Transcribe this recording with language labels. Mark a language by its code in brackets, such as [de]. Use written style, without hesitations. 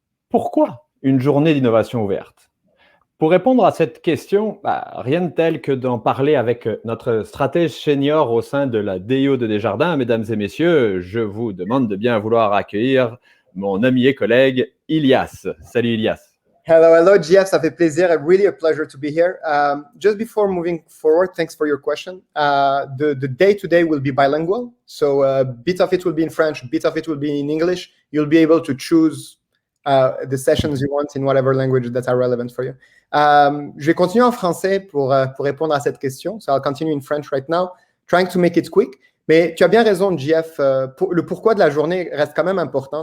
[fr] Pourquoi une journée d'innovation ouverte ? Pour répondre à cette question, rien de tel que d'en parler avec notre stratège senior au sein de la DIO de Desjardins. Mesdames et messieurs, je vous demande de bien vouloir accueillir mon ami et collègue Ilias. Salut Ilias. Hello, Jeff. Ça fait plaisir. [en] Really a pleasure to be here. Just before moving forward, thanks for your question. The day today will be bilingual. So a bit of it will be in French, a bit of it will be in English. You'll be able to choose the sessions you want in whatever language that are relevant for you. [fr] Je vais continuer en français pour répondre à cette question. [en] So I'll continue in French right now, trying to make it quick. [fr] Mais tu as bien raison, Jeff. Le pourquoi de la journée reste quand même important.